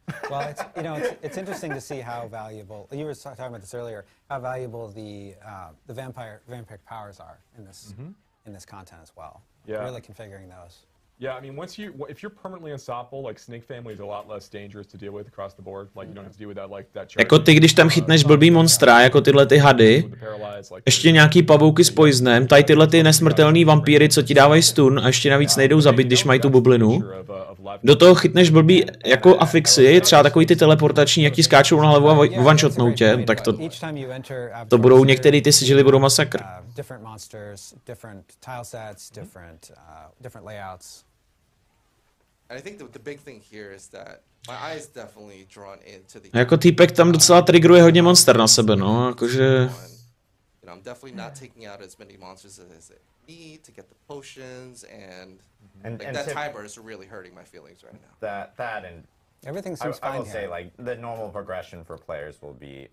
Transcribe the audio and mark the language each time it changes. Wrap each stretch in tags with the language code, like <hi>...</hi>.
<en>Well, it's interesting to see how valuable, you were talking about this earlier, how valuable the vampiric powers are in this content as well. Yeah. Really configuring those. Yeah, I mean, if you're permanently unstoppable, like Snake Family is a lot less dangerous to deal with across the board. Like you don't have to deal with that</en> <cs>Jako ty, když tam chytneš blbý monstra, jako tyhle ty hady, ještě nějaký pavouky s poisonem, tady tyhle ty nesmrtelný vampíry, co ti dávají stun a ještě navíc nejdou zabít, když mají tu bublinu. Do toho chytneš blbý jako afixy, třeba takový ty teleportační, jak ti skáčou na hlavu a one-shotnou tě, no, tak to budou některý ty sigily budou masakr.</cs> <en>Different monsters, different tile sets, different layouts. I think the big thing here is that my eye is definitely drawn into the.</en> <cs>Jako týpek tam docela triggeruje hodně monster na sebe, no, jakože.</cs> <en>I'm definitely not taking out as many monsters as it need to get the potions, and that timer is really hurting my feelings right now. That and everything seems fine. I will say like the normal progression for players will be</en>